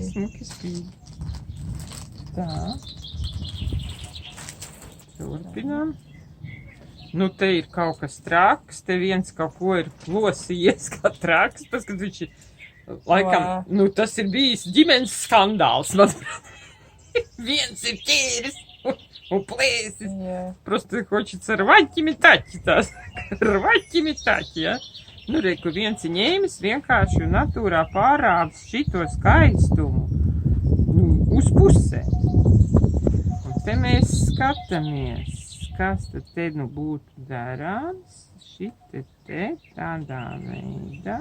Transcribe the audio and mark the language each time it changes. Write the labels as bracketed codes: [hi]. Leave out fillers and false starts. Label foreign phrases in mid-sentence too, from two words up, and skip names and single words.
[lv] Smuki spīd. Tā. Turpinām. Nu, te ir kaut kas traks, te viens kaut ko ir plosījies kā traks, paskat viņš ir, laikam, nu, tas ir bijis ģimenes skandāls, manuprāt. Viens ir ķēris. Un plēsis. [ru] Просто хочется рвать и метать. Rvать и метать, [lv] ja? Nu, reku, viens ir ņēmis vienkārši natūrā pārāds šito skaistumu. Nu, uz pusē. Un te mēs skatāmies, kas tad te nu būtu darāms. Šite te tādā veidā.